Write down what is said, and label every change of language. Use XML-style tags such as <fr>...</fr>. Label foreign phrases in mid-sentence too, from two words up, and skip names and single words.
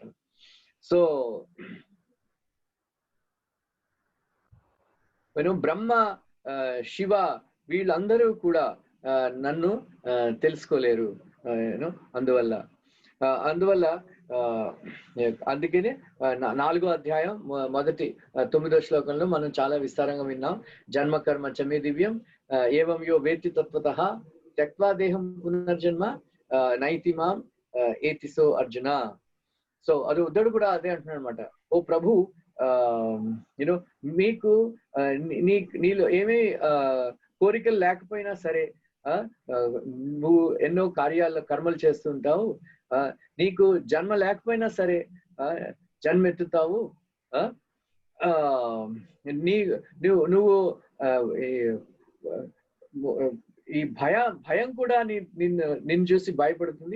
<te>సో బ్రహ్మ, శివ వీళ్ళందరూ కూడా నన్ను తెలుసుకోలేరు. అందువల్ల అందుకనే 4వ అధ్యాయం మొదటి 9వ శ్లోకంలో మనం చాలా విస్తారంగా విన్నాం.</te> <sa>జన్మ కర్మ చమే దివ్యం ఏవం యో వేత్తి తత్వతః త్యక్త్వా దేహం పునర్జన్మ నైతి మాం ఏతిసో అర్జున.</sa> <te>సో అది ఉద్ధవుడు కూడా అదే అంటున్నాడు అనమాట. ఓ ప్రభు, మీకు నీలో ఏమీ కోరికలు లేకపోయినా సరే, నువ్వు ఎన్నో కర్మలు చేస్తుంటావు, నీకు జన్మ లేకపోయినా సరే జన్మ ఎత్తుతావు, నువ్వు ఈ భయం కూడా నిన్ను చూసి భయపడుతుంది.</te>